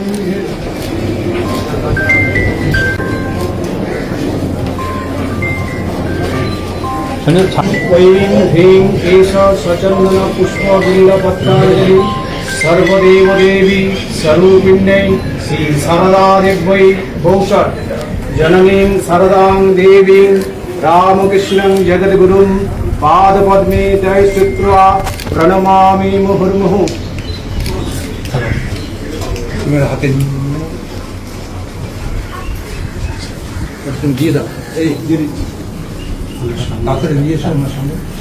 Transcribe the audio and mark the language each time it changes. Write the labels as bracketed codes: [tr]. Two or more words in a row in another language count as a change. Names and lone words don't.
[sa] ऐं ह्रीं एष स्वचन्दन पुष्पबिल्लपत्राञ्जलि सर्वदेवदेवी स्वरूपिण्यै श्री शारदादेव्यै भौषट् जननीं शारदां देवीं रामकृष्णं जगद्गुरुं पादपद्मे तै स्थित्वा प्रणमामि मुहुर्मुहुः। [hi] मेरे हाथे [bn] দিয়ে দাও এই তাড়াতাড়ি নিয়ে এসো আমার সামনে।